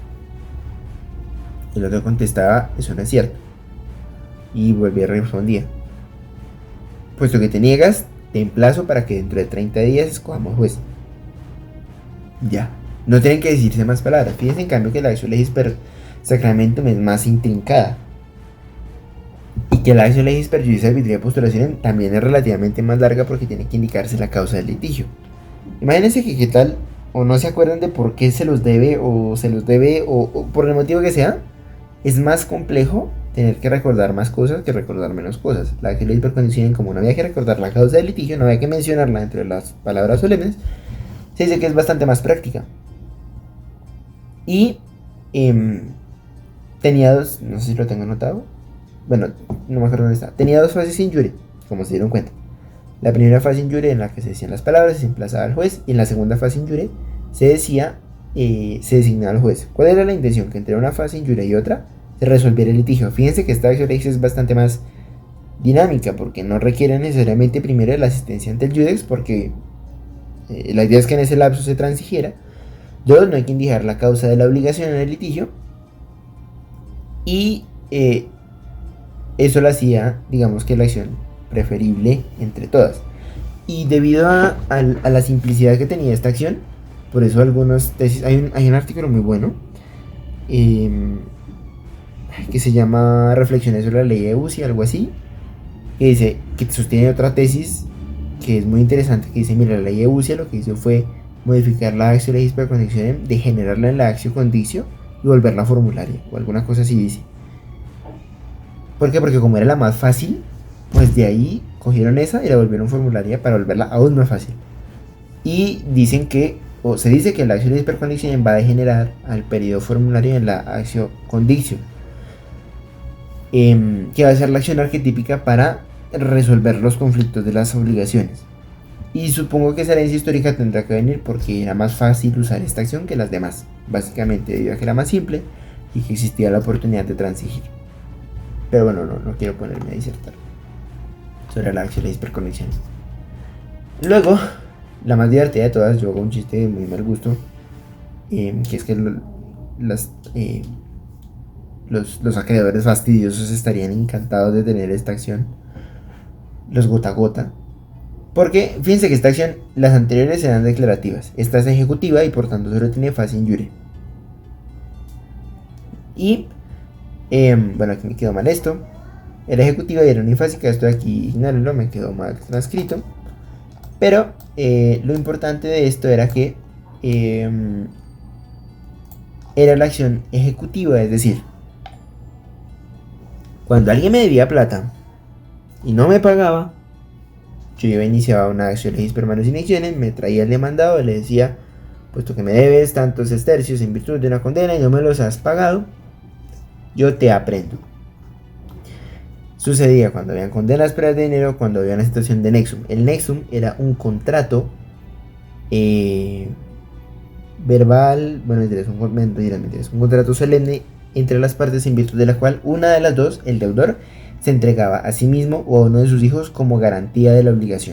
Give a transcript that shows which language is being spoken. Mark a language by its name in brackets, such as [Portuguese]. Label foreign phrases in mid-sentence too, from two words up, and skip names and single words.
[Spanish] El otro contestaba: eso no es cierto. Y volví a respondía: puesto que te niegas, te emplazo para que dentro de 30 días escojamos juez. Ya, no tienen que decirse más palabras. Fíjense en cambio que la [Latin] actio legis per sacramentum [Spanish] es más intrincada, y que la [Latin] actio legis per judice arbitrio postulationem [Spanish] también es relativamente más larga porque tiene que indicarse la causa del litigio. Imagínense que qué tal, o no se acuerdan de por qué se los debe, o por el motivo que sea, es más complejo tener que recordar más cosas que recordar menos cosas. [Latin] La actio legis per conditionem, [Spanish] como no había que recordar la causa del litigio, no había que mencionarla entre las palabras solemnes, se dice que es bastante más práctica. Y tenía dos, no sé si lo tengo anotado, bueno, no me acuerdo dónde está. Tenía dos fases [Latin] in jure, [Spanish] como se dieron cuenta. La primera fase [Latin] in jure, [Spanish] en la que se decían las palabras, se emplazaba al juez, y en la segunda fase [Latin] in jure [Spanish] se designaba al juez. ¿Cuál era la intención? Que entre una fase [Latin] in jure [Spanish] y otra se resolviera el litigio. Fíjense que esta [Latin] actio legis [Spanish] es bastante más dinámica, porque no requiere necesariamente primero de la asistencia ante el judex, porque la idea es que en ese lapso se transigiera. Dos, no hay que indicar la causa de la obligación en el litigio. Y eso lo hacía, digamos que la acción preferible entre todas. Y debido a la simplicidad que tenía esta acción, por eso algunos tesis, hay un artículo muy bueno que se llama Reflexiones sobre la ley de UCI, algo así, que dice, que sostiene otra tesis que es muy interesante, que dice: mira, la ley de UCI lo que hizo fue modificar la [Latin] actio legis per conditionem, [Spanish] degenerarla en la [Latin] actio conditio [Spanish] y volverla formularia, o alguna cosa así dice. ¿Por qué? Porque como era la más fácil, pues de ahí cogieron esa y la volvieron formularia para volverla aún más fácil. Y dicen que, o se dice que la [Latin] actio legis per conditionem [Spanish] va a degenerar al periodo formulario en la [Latin] actio conditio, [Spanish] que va a ser la acción arquetípica para resolver los conflictos de las obligaciones. Y supongo que esa herencia histórica tendrá que venir porque era más fácil usar esta acción que las demás, básicamente debido a que era más simple y que existía la oportunidad de transigir. Pero bueno, no quiero ponerme a disertar sobre la [Latin] actio legis per conditionem. [Spanish] Luego, la más divertida de todas, yo hago un chiste de muy mal gusto, que es que los acreedores fastidiosos estarían encantados de tener esta acción, los gota a gota, porque fíjense que esta acción, las anteriores eran declarativas, esta es ejecutiva y por tanto solo tiene fase [Latin] in jure. [Spanish] Y bueno, aquí me quedó mal esto, era ejecutiva y era unifásica, esto de aquí ignórenlo, me quedó mal transcrito, pero lo importante de esto era que era la acción ejecutiva, es decir, cuando alguien me debía plata y no me pagaba, yo iniciaba una [Latin] actio legis per manus in actionem, [Spanish] me traía el demandado y le decía: puesto que me debes tantos sestercios en virtud de una condena y no me los has pagado, yo te aprendo. Sucedía cuando habían condenas previas de dinero, cuando había una situación de nexum. El nexum era un contrato verbal, bueno, es un contrato solemne entre las partes en virtud de la cual una de las dos, el deudor, se entregaba a sí mismo o a uno de sus hijos como garantía de la obligación.